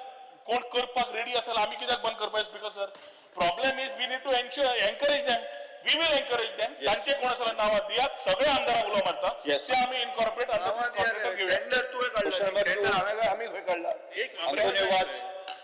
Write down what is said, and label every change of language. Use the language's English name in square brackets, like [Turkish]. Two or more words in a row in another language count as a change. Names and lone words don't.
[Konkani] कोण करपाक रेडी असेल आम्ही कित्याक बंद करपाक स्पीकर सर. [English] Problem is we need to encourage them. We will encourage them. [Konkani] तांचे कोण असेल नावां दियात. सगळे आमदारांक उलो मारता ते आम्ही इनकॉर्पोरेट टेंडर तुवें काडला. [English] Question number 2. [Konkani] टेंडर हांवें काय आमी खंय काडला. Antonio Watts.